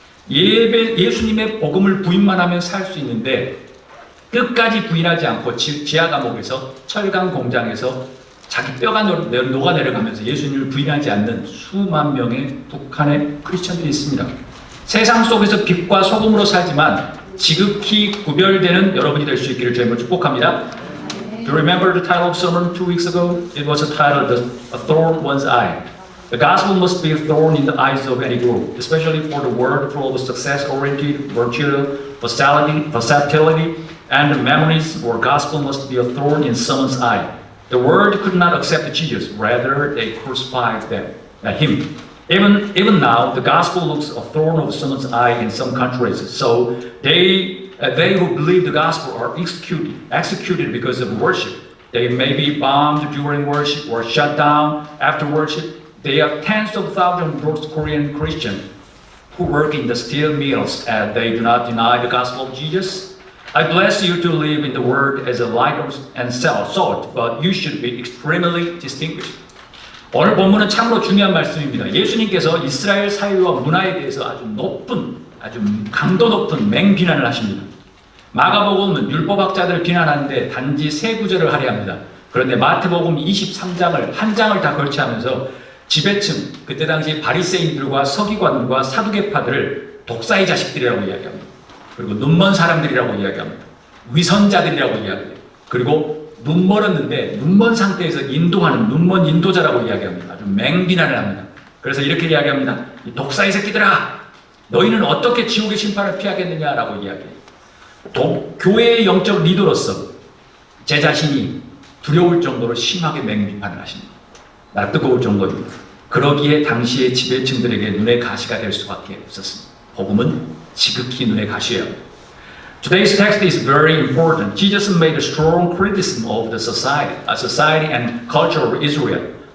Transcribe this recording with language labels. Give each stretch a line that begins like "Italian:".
Korean: 예수님의 복음을 부인만 하면 살 수 있는데 끝까지 부인하지 않고 지하 감옥에서 철강 공장에서 자기 뼈가 녹아내려가면서 예수님을 부인하지 않는 수만 명의 북한의 크리스천들이 있습니다. 세상 속에서 빛과 소금으로 살지만 지극히 구별되는 여러분이 될 수 있기를 주님을 축복합니다.
English: Do you remember the title of sermon 2 weeks ago? It was titled A Thorn in One's Eye. The gospel must be a thorn in the eyes of any group, especially for the world full of success-oriented, virtue, versatility, and memories, where gospel must be a thorn in someone's eye. The world could not accept Jesus, rather they crucified him. Even now, the gospel looks a thorn of someone's eye in some countries. So they who believe the gospel are executed because of worship. They may be bombed during worship or shut down after worship. They are tens of thousands of North Korean Christians who work in the steel mills and they do not deny the gospel of Jesus. I bless you to live in the world as a light and salt, but you should be extremely distinguished.
Korean: 오늘 본문은 참으로 중요한 말씀입니다. 예수님께서 이스라엘 사회와 문화에 대해서 아주 강도 높은 맹비난을 하십니다. 마가복음은 율법학자들을 비난하는데 단지 세 구절을 할애합니다. 그런데 마태복음 23장을 한 장을 다 걸치하면서 지배층, 그때 당시 바리새인들과 서기관과 사두개파들을 독사의 자식들이라고 이야기합니다. 그리고 눈먼 사람들이라고 이야기합니다. 위선자들이라고 이야기해요. 그리고 눈 멀었는데 눈먼 상태에서 인도하는 눈먼 인도자라고 이야기합니다. 아주 맹비난을 합니다. 그래서 이렇게 이야기합니다. 이 독사의 새끼들아, 너희는 어떻게 지옥의 심판을 피하겠느냐라고 이야기해요. 교회의 영적 리더로서 제 자신이 두려울 정도로 심하게 맹비판을 하십니다. 나 뜨거울 정도입니다. 그러기에 당시의 지배층들에게 눈의 가시가 될 수밖에 없었습니다. 복음은 지극히 눈의 가시예요.
English: Today's text is very important. Jesus made a strong criticism of the society and culture of Israel.